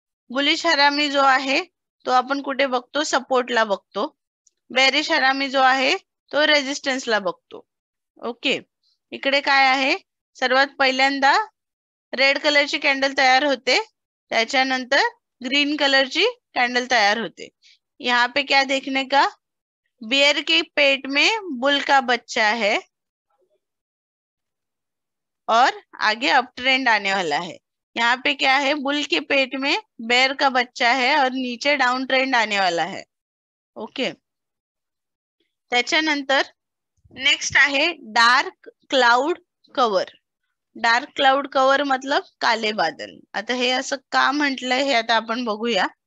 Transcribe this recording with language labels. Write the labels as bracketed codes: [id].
[mr] Bullish हरामी जो आहे तो आपण कुठे बघतो, सपोर्टला बघतो. बेरिश हरामी जो आहे तो रेजिस्टन्सला बघतो. ओके, इकडे काय आहे, सर्वात पहिल्यांदा रेड कलरची कॅन्डल तयार होते, त्याच्यानंतर ग्रीन कलरची कैंडल तैयार होते. [hi] यहाँ पे क्या देखने का, बियर के पेट में बुल का बच्चा है और आगे अप ट्रेंड आने वाला है. यहाँ पे क्या है, बुल के पेट में बेयर का बच्चा है और नीचे डाउन ट्रेंड आने वाला है. [mr] ओके, त्याच्यानंतर नेक्स्ट आहे dark cloud cover. [hi] Dark cloud cover मतलब काले बादल. [mr] आता हे असं का म्हटलंय हे आता आपण बघूया.